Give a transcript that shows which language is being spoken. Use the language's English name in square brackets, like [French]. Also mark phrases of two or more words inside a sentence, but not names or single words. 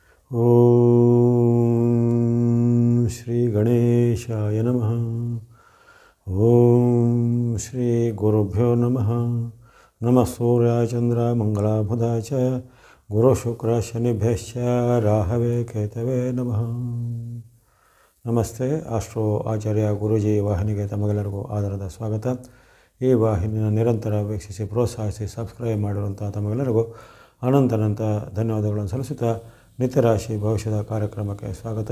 [Sanskrit] ओम् श्री गणेशाय नमः. ओम् श्री गुरुभ्यो नमः. नमः सूर्याय चन्द्र मङ्गलाबुधाय च गुरु शुक्र शनिभ्यश्च राहवे केतवे नमः. [Kannada] ನಮಸ್ತೆ. ಆಸ್ಟ್ರೋ ಆಚಾರ್ಯ ಗುರೂಜಿ ವಾಹಿನಿಗೆ ತಮಗೆಲ್ಲರಿಗೂ ಆಧಾರದ ಸ್ವಾಗತ. ಈ ವಾಹಿನಿಯ ನಿರಂತರ ವೀಕ್ಷಿಸಿ ಪ್ರೋತ್ಸಾಹಿಸಿ ಸಬ್ಸ್ಕ್ರೈಬ್ ಮಾಡಿರುವಂಥ ತಮಗೆಲ್ಲರಿಗೂ ಅನಂತ ಧನ್ಯವಾದಗಳನ್ನು ಸಲ್ಲಿಸುತ್ತಾ ನಿತ್ಯರಾಶಿ ಭವಿಷ್ಯದ ಕಾರ್ಯಕ್ರಮಕ್ಕೆ ಸ್ವಾಗತ.